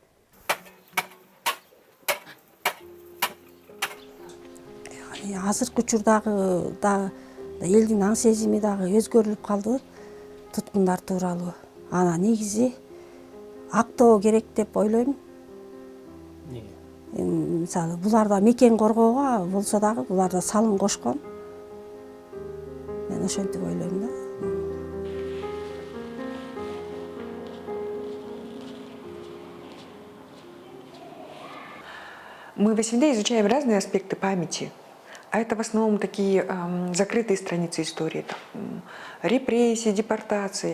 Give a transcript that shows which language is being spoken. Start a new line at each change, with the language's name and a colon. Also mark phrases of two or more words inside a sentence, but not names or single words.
Kyrgyz: Азыркы учурдагы да элдин аң сезими дагы өзгөрүлүп калды туткундар тууралуу. Ана негизи актоо керек деп ойлойм. Мисалы, буларда мекен коргоого болсо дагы буларда салым кошкон. Мен ошентип ойлойм да.
Russian: Мы в СНД изучаем разные аспекты памяти, а это в основном такие закрытые страницы истории, там, репрессии, депортации.